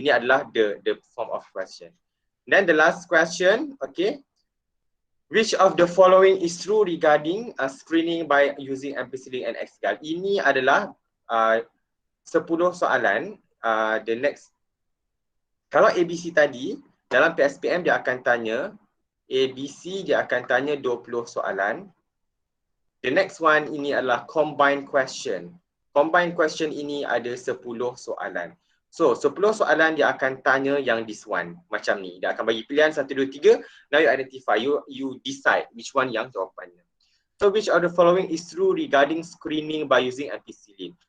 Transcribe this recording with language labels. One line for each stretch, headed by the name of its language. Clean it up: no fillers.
Malay: Ini adalah
English: the form of question. Then the last question, okay. Which of the following is true regarding screening by using ampicillin and X-Gal?
Malay: Ini adalah 10 soalan. The next, kalau ABC tadi, dalam PSPM dia akan tanya, ABC dia akan tanya 20 soalan.
English: The next one
Malay: ini adalah
English: combined question.
Malay: Combined question ini ada 10 soalan. So, 10 soalan dia akan tanya yang
English: this one.
Malay: Macam ni. Dia akan bagi pilihan 1, 2, 3.
English: Now you identify. You decide which one
Malay: yang jawapannya.
English: So, which of the following is true regarding screening by using ampicillin?